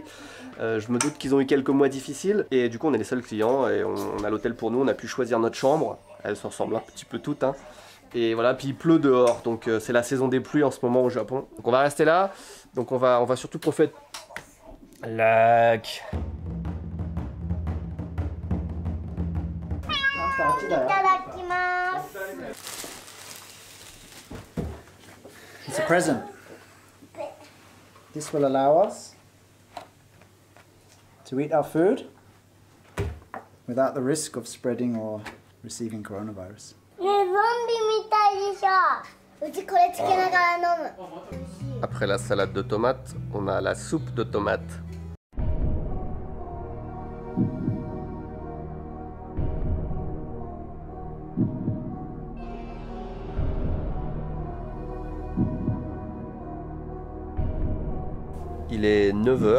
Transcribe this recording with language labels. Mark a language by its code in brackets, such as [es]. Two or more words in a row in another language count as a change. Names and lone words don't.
[fr] Je me doute qu'ils ont eu quelques mois difficiles et du coup on est les seuls clients et on a l'hôtel pour nous, on a pu choisir notre chambre, elles se ressemblent un petit peu toutes, hein. Et voilà, puis il pleut dehors, donc c'est la saison des pluies en ce moment au Japon. Donc on va rester là, donc on va surtout profiter. Lac. [en] It's a present. This will allow us to eat our food without the risk of spreading or receiving coronavirus. [ja] ねえ、ゾンビみたいでしょ。うちこれつけながら飲む。 [fr] Après la salade de tomates, on a la soupe de tomates. Il est 9 h.